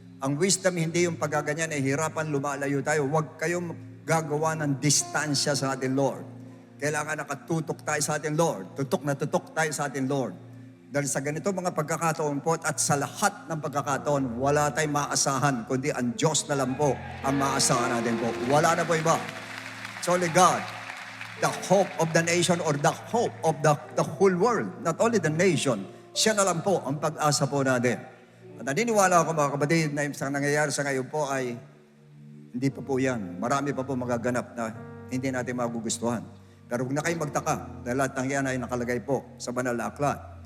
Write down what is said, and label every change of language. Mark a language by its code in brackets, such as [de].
[tl] Ang wisdom hindi yung pagkaganyan, hirapan, lumalayo tayo. Huwag kayong gagawa ng distansya sa ating Lord. Kailangan nakatutok tayo sa ating Lord. Tutok na tutok tayo sa ating Lord. Dahil sa ganito mga pagkakataon po at sa lahat ng pagkakataon, wala tayong maasahan, kundi ang Diyos na lang po ang maasahan natin po. Wala na po iba. [en] It's only God, the hope of the nation or the hope of the whole world. Not only the nation. [tl] Siya na lang po ang pag-asa po natin. At naniniwala ako, mga kapatid, na yung nangyayari sa ngayon po ay hindi pa po yan. Marami pa po magaganap na hindi natin magugustuhan. Pero huwag na kayong magtaka dahil lahat ng yan ay nakalagay po sa banal na aklat.